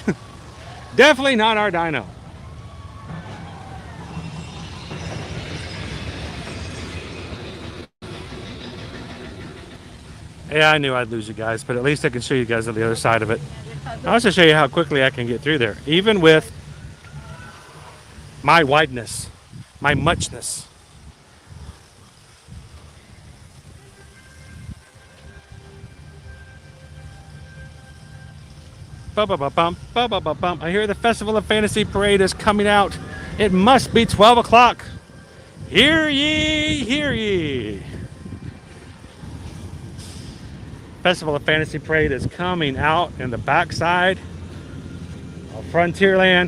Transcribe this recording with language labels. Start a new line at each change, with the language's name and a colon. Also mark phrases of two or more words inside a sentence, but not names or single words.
English: Definitely not our dino. Yeah, I knew I'd lose you guys, but at least I can show you guys on the other side of it. I'll also show you how quickly I can get through there, even with my wideness, my muchness. Ba-ba-ba-bum, ba-ba-ba-bum. I hear the Festival of Fantasy Parade is coming out. It must be 12 o'clock. Hear ye, hear ye. Festival of Fantasy Parade is coming out in the backside of Frontierland.